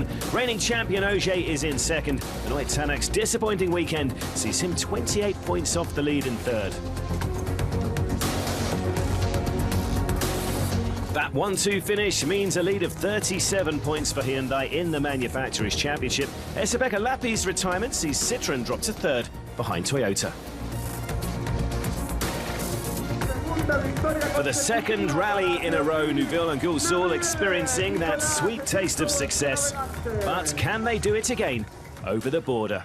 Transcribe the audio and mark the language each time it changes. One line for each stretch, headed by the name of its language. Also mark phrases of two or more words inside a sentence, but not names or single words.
English: Reigning champion Ogier is in second. Benoit Tanak's disappointing weekend sees him 28 points off the lead in third. That 1-2 finish means a lead of 37 points for Hyundai in the Manufacturers' Championship. Esa-Pekka Lappi's retirement sees Citroën drop to third behind Toyota. For the second rally in a row, Neuville and Goulzoul experiencing that sweet taste of success. But can they do it again over the border?